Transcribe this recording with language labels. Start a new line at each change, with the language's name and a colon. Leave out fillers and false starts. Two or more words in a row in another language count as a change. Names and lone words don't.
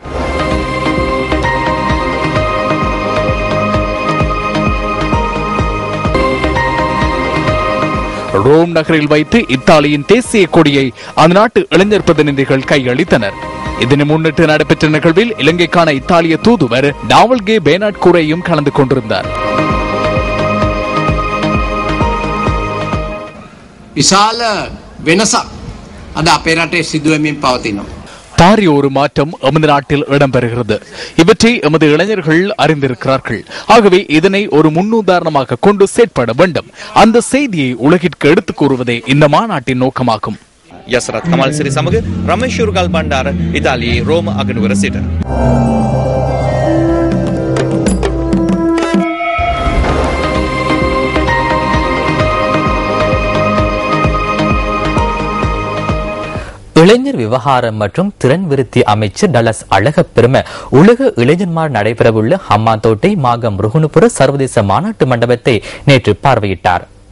Tamil: ரோம் நகரில் வைத்து இத்தாலியின் தேசிய கொடியை அந்த நாட்டு இளைஞர் பிரதிநிதிகள் கையளித்தனர். இதனை முன்னிட்டு நடைபெற்ற நிகழ்வில் இலங்கைக்கான இத்தாலிய தூதுவர் டாவல்கே பேனாட் கூரையும் கலந்து கொண்டிருந்தார்.
Sinhala: විශාල වෙනසක් අද අපේ රටේ සිදුවෙමින් පවතිනවා.
Tamil: பாரிய ஒரு மாற்றம் எமது நாட்டில் இடம்பெறுகிறது. இவற்றை எமது இளைஞர்கள் அறிந்திருக்கிறார்கள். ஆகவே இதனை ஒரு முன்னுதாரணமாக கொண்டு செயற்பட வேண்டும். அந்த செய்தியை உலகிற்கு எடுத்துக் கூறுவதே இந்த மாநாட்டின் நோக்கமாகும்.
Sinhala: යසරත් කමල් සිරි සමග රමේෂ් ශුර්ගල් බණ්ඩාර ඉතාලියේ රෝම අගනුවර සිට.
Tamil: இளைஞர் விவகாரம் மற்றும் திறன் விருத்தி அமைச்சர் டலஸ் அழகப்பெரும உலக இளைஞர்மார் நடைபெறவுள்ள ஹம்மாந்தோட்டை மாகம் ருகுணுபுர சர்வதேச மாநாட்டு மண்டபத்தை நேற்று பார்வையிட்டார்.